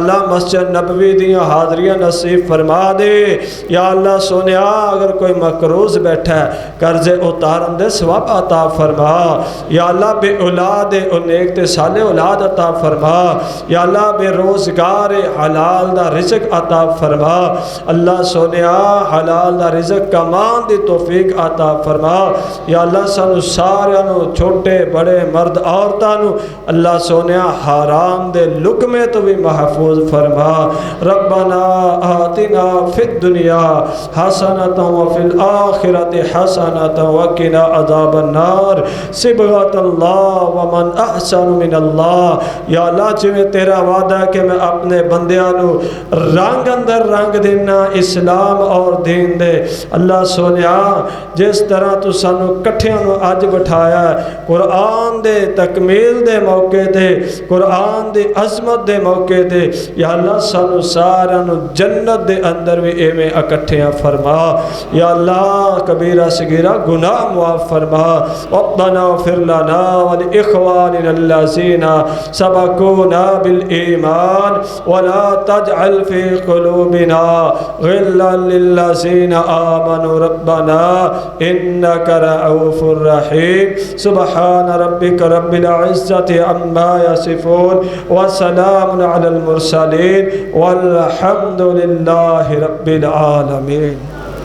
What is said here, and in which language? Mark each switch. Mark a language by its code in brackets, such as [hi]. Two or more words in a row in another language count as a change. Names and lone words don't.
[pa] الله مسجد نبوی دیاں حاضریاں نصیب فرما دے [ar] يا الله [pa] سوہنیا اگر کوئی مقروض بیٹھا ہے قرضے اتارن دے ثواب عطا فرما [ar] يا الله [pa] بے اولاد نیک تے صالح اولاد عطا فرما [ar] يا الله [pa] بے روزگار حلال دا رزق عطا فرما الله سوہنیا حلال دا رزق کمان دی توفیق عطا فرما [ar] يا الله [pa] سانوں ساریاں نوں چھوٹے بڑے مرد عورتاں نوں الله سوہنیا حرام دے لقمے تو بھی محفوظ فرما [ar] ربنا آتنا في الدنيا حسنة وفي الآخرة حسنة وقنا عذاب النار صبغة الله ومن أحسن من الله يا الله [pa] جویں تیرا وعدہ کہ میں اپنے بندیاں نوں رنگ اندر رنگ دینا اسلام اور دین دے الله سوہنیا جس طرح توں سانوں کٹھیاں نوں اج بٹھایا قرآن دے تکمیل دے موقعے تے قرآن دی عظمت دے موقعے تے [ar] يا الله [pa] سانوں ساریاں نوں جنت دے اندر بھی ایویں اکٹھیاں فرما [ar] يا الله [pa] کبیرہ صغیرہ گناہ معاف فرما ربنا [ar] اغفر لنا ولإخواننا الذين سبقونا بالإيمان ولا تجعل في قلوبنا غلا للذين آمنوا ربنا إنك رؤوف رحيم سبحان ربك رب العزة عما يصفون وسلام على المرسلين والحمد لله رب العالمين.